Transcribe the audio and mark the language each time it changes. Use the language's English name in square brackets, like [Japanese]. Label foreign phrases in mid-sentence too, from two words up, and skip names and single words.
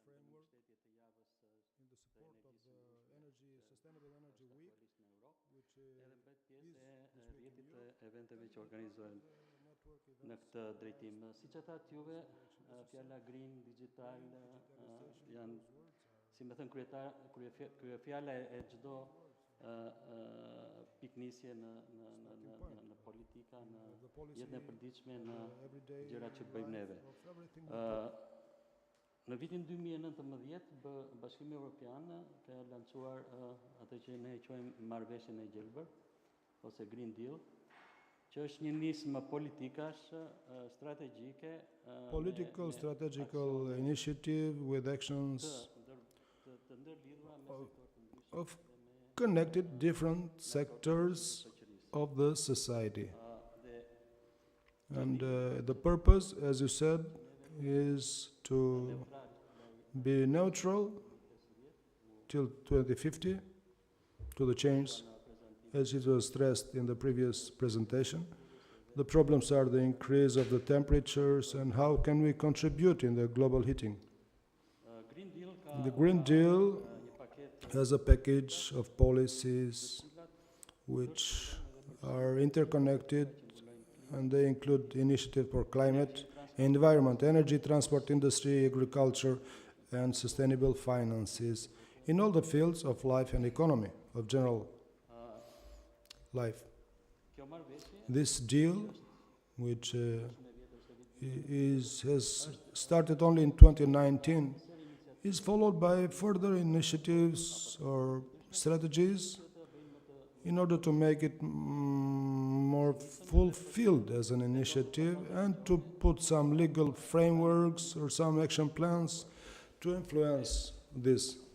[English] framework, in the support of the energy, sustainable energy week, which is this week in Europe, [Albanian] Eventeve që organizohen [English] network [Albanian] në [English] events, [Albanian] këtë drejtim. Siç e thatë juve, fjala green, digital janë, si më thënë kryetar, kryefjala e çdo piknisje në politika, në [English] the policy, [Albanian] jetën e përditshme, në [English] everyday [Albanian] gjërat që bëjmë neve. [English] life of everything we do. [Albanian] Në vitin 2019, Bashkimi Evropian ka lançuar atë që ne quajmë marrëveshjen e gjelbër ose [English] Green Deal, [Albanian] që është një nismë politikash strategjike, [English] Political, strategical initiative with actions [Albanian] të ndërlidhura me sektorë të ndryshme [English] of connected different sectors of the society. And the purpose, as you said, is to be neutral till 2050 to the change, as it was stressed in the previous presentation. The problems are the increase of the temperatures and how can we contribute in the global heating. Green Deal The Green Deal [Albanian] një paketë [English] has a package of policies which are interconnected, and they include initiative for climate, environment, energy, transport, industry, agriculture, and sustainable finances in all the fields of life and economy, of general life. [Albanian] kjo marrëveshje [English] This deal, which has started only in 2019, is followed by further initiatives or strategies in order to make it more fulfilled as an initiative and to put some legal frameworks or some action plans to influence this.